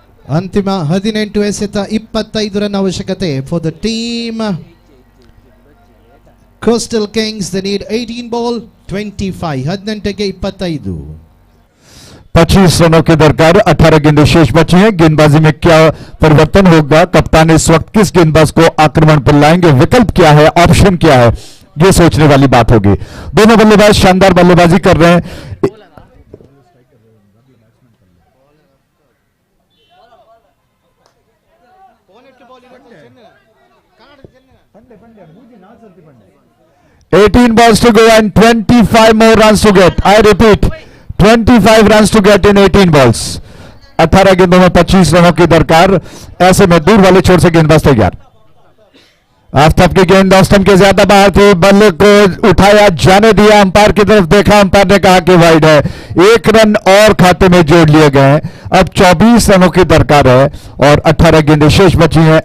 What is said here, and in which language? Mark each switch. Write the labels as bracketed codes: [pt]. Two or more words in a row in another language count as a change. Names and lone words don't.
[kn] ಅಂತಿಮ 18 ಎಸೆತ 25 ರನ್ ಅವಶ್ಯಕತೆ [en] for the team Coastal Kings. they need 18 ball 25. 18ಗೆ 25. [hi] 25 रनों की दरकार, 18 गेंदें शेष बची हैं. गेंदबाजी में क्या परिवर्तन होगा? कप्तान इस वक्त किस गेंदबाज को आक्रमण पर लाएंगे? विकल्प क्या है, ऑप्शन क्या है, ये सोचने वाली बात होगी. दोनों बल्लेबाज शानदार बल्लेबाजी कर रहे हैं. [en] 18 balls to go and 25 more runs to get. I repeat, 25 runs to get in 18 balls. [hi] 18 गेंदों में 25 रनों की दरकार. ऐसे में दूर वाले छोर से गेंदबाज तैयार. आफ्ताब की गेंद ऑफ स्टंप के ज्यादा बाहर थी. बल्ले को उठाया, जाने दिया, अंपायर की तरफ देखा, अंपायर ने कहा कि वाइड है. 1 रन और खाते में जोड़ लिए गए. अब 24 रनों की दरकार है और 18 गेंदें शेष बची हैं.